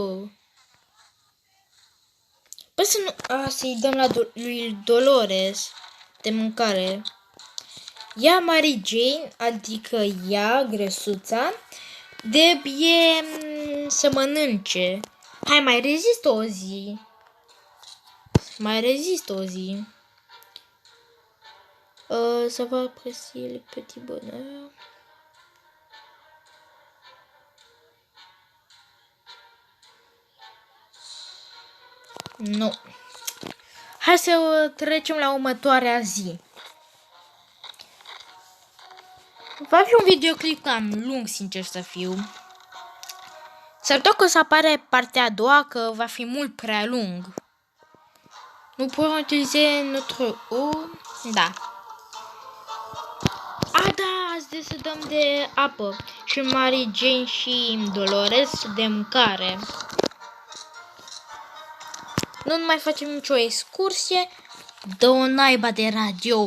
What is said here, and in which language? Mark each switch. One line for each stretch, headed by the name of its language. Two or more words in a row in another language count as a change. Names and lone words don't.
Romanian: Păi să-i dăm la lui Dolores de mâncare. Ia Mary Jane, adică ea, grăsuța, trebuie să mănânce. Hai, mai rezistă o zi.
French: Ça va apprécier le petit bonheur.
Romanian: Nu. Hai să trecem la următoarea zi. Va fi un videoclip cam lung, sincer să fiu. S-ar putea că o să apare partea a doua, că va fi mult prea lung. Nu putem utiliza
French: notre eau.
Romanian: Da. Da, azi să dăm de apă. Și Mary Jane și Dolores de mâncare. Nu mai facem nicio excursie. Dă-o naiba de radio.